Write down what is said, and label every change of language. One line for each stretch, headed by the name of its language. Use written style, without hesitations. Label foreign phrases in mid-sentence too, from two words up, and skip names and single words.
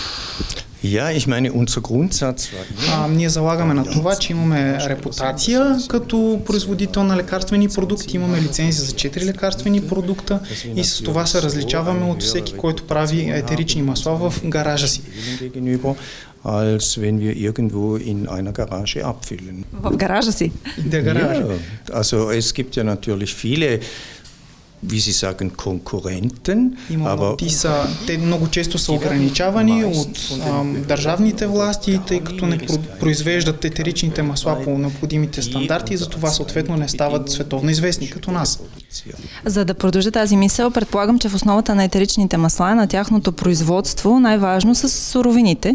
Bulgarian: Ние залагаме на това, че имаме репутация като производител на лекарствени продукти, имаме лицензия за 4 лекарствени продукта и с това се различаваме от всеки, който прави етерични масла в гаража си.
German: Als wenn wir irgendwo in einer Garage abfüllen.
Bulgarian: В гаража си?
German: Der Garage. Ja, also es gibt ja natürlich viele, wie Sie sagen, Konkurrenten, aber
Bulgarian: те много често са ограничавани от държавните власти, тъй като не произвеждат етеричните масла по необходимите стандарти и затова съответно не стават световно известни като нас. За да продължа тази мисъл, предполагам, че в основата на етеричните масла, на тяхното производство, най-важно са суровините.